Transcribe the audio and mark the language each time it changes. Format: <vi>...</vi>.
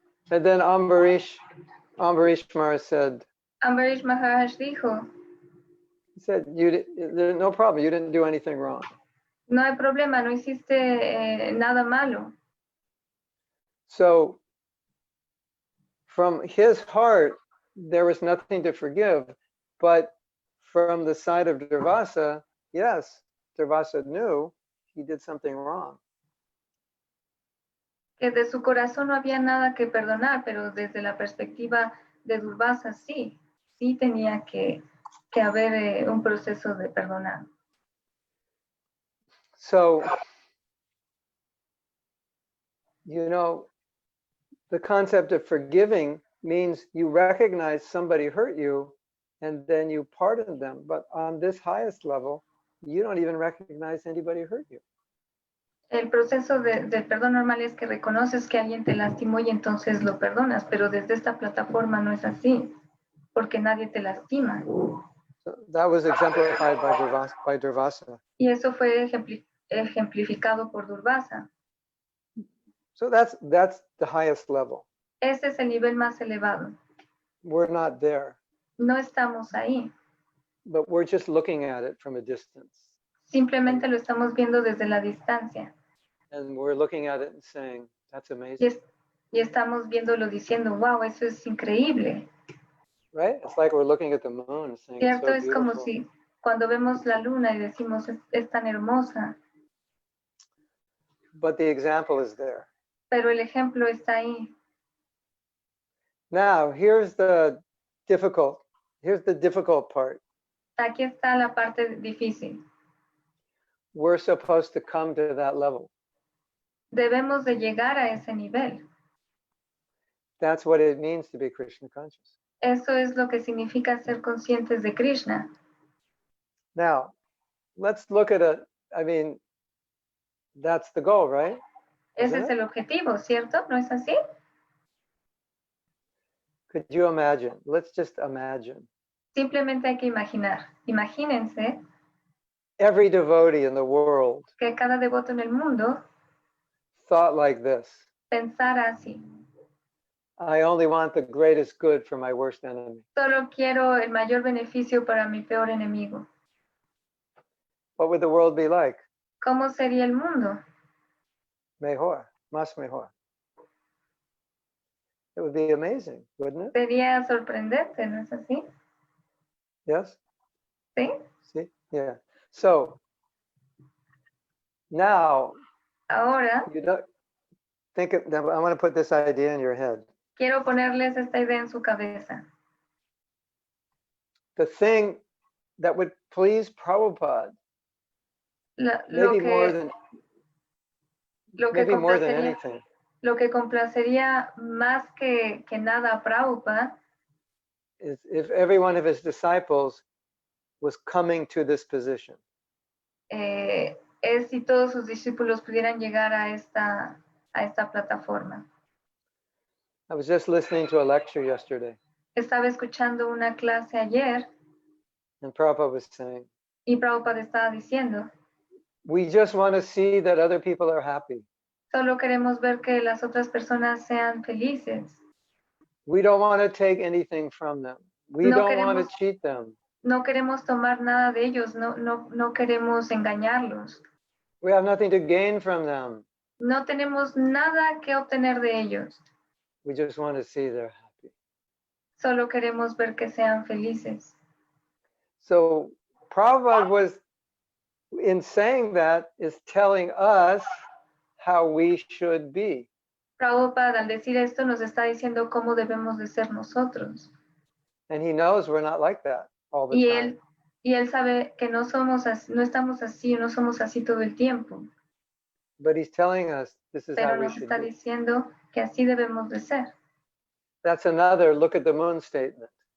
<en>And then Ambarish Maharaj said,</en> <es>Ambarish Maharaj dijo,</es> <en>he said, there's no problem. You didn't do anything wrong.</en> <es>No hay problema, no hiciste nada malo.</es> <en>So from his heart, there was nothing to forgive. But from the side of Durvasa, yes, Durvasa knew he did something wrong.</en> <es>Que de su corazón no había nada que perdonar, pero desde la perspectiva de Durvasa sí tenía que haber un proceso de perdonar.</es> <en>So, the concept of forgiving means you recognize somebody hurt you and then you pardon them. But on this highest level, you don't even recognize anybody hurt you.</en> <es>El proceso del perdón normal es que reconoces que alguien te lastimó y entonces lo perdonas, pero desde esta plataforma no es así, porque nadie te lastima.</es> <en>So that was exemplified by Durvasa.</en> <es>Y eso fue ejemplificado por Durvasa.</es> <en>So that's the highest level.</en> <es>Ese es el nivel más elevado.</es> <en>We're not there,</en> <es>No estamos ahí.</es> <en>but we're just looking at it from a distance.</en> <es>Simplemente lo estamos viendo desde la distancia.</es> <en>And we're looking at it and saying, that's</en> <es>Y,</es> <en>amazing.</en> <es>y estamos viéndolo diciendo, wow, eso es increíble.</es> <en>Right? It's like we're looking at the moon and saying, it's</en> <es>¿Cierto?</es> <en>so</en> <es>Es como</es> <en>beautiful.</en> <es>si cuando vemos la luna y decimos, es tan hermosa,</es> <en>But the example is there.</en> <es>pero el ejemplo está ahí.</es> <en>Now, here's the difficult part.</en> <es>Aquí está la parte difícil.</es> <en>We're supposed to come to that level.</en> <es>Debemos de llegar a ese nivel.</es> <en>That's what it means to be Krishna conscious.</en> <es>Eso es lo que significa ser conscientes de Krishna.</es> <en>Now, let's look at it. I mean, that's the goal, right?</en> <es>Ese</es> <en>Isn't</en> <es>es</es> <en>it?</en> <es>el objetivo, ¿cierto? ¿No es así?</es> <en>Could you imagine? Let's just imagine.</en> <es>Simplemente hay que imaginar. Imagínense</es> <en>Every devotee in the world</en> <es>que cada devoto en el mundo</es> <en>thought like this.</en> <es>pensara así.</es> <en>I only want the greatest good for my worst enemy.</en> <es>Solo quiero el mayor beneficio para mi peor enemigo.</es> <en>What would the world be like?</en> <es>¿Cómo sería el mundo? Mejor, más mejor.</es> <en>It would be amazing, wouldn't it?</en> <es>Sería sorprendente, ¿no es así?</es> <en>Yes?</en> <es>¿Sí?</es> <en>See? Yeah. So now</en> <es>Ahora</es> <en>you don't think of, I want to put this idea in your head.</en> <es>quiero ponerles esta idea en su cabeza.</es> <en>The thing that would please Prabhupada, maybe more than maybe more than anything,</en> <es>lo que complacería más que nada a Prabhupada</es> <en>is if every one of his disciples was coming to this position.</en> <es>es si todos sus discípulos pudieran llegar a esta plataforma.</es> <en>I was just listening to a lecture yesterday,</en> <es>Estaba escuchando una clase ayer</es> <en>and Prabhupada was saying,</en> <es>y Prabhupada estaba diciendo,</es> <en>we just want to see that other people are happy.</en> <es>solo queremos ver que las otras personas sean felices.</es> <en>We don't want to take anything from them. We</en> <es>No</es> <en>don't want to</en> <es>queremos-</es> <en>cheat them.</en> <es>No queremos tomar nada de ellos, no queremos engañarlos.</es> <en>We have nothing to gain from them.</en> <es>No tenemos nada que obtener de ellos.</es> <en>We just want to see they're happy.</en> <es>Solo queremos ver que sean felices.</es> <en>So Prabhupada was, in saying that, is telling us how we should be.</en> <es>Prabhupada al decir esto nos está diciendo cómo debemos de ser nosotros.</es> <en>And he knows we're not like that all the</en> <es>Y</es> <en>time.</en> <es>él sabe que no estamos así, no somos así todo el tiempo.</es> <en>But he's telling us this is how</en> <es>Pero</es> <en>we</en> <es>nos</es> <en>should</en> <es>está</es> <en>be.</en> <es>diciendo que así debemos de ser.</es> <en>That's another look at the moon statement.</en>